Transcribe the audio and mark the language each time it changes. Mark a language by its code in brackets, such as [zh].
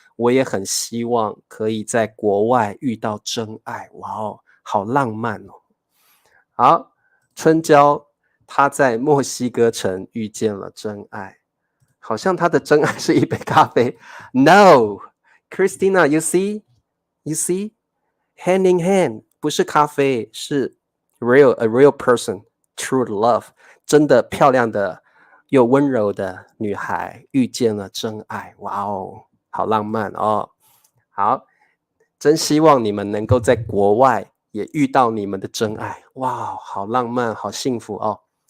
[zh] 我也很希望可以在国外遇到真爱，哇哦，好浪漫哦。好，春娇，她在墨西哥城遇见了真爱，好像她的真爱是一杯咖啡。 [en] No, Christina, you see, hand in hand， [zh] 不是咖啡，是 [en] a real person， true love， [zh] 真的漂亮的又温柔的女孩遇见了真爱，哇哦，好浪漫哦。好，真希望你们能够在国外也遇到你们的真爱，哇，好浪漫，好幸福哦。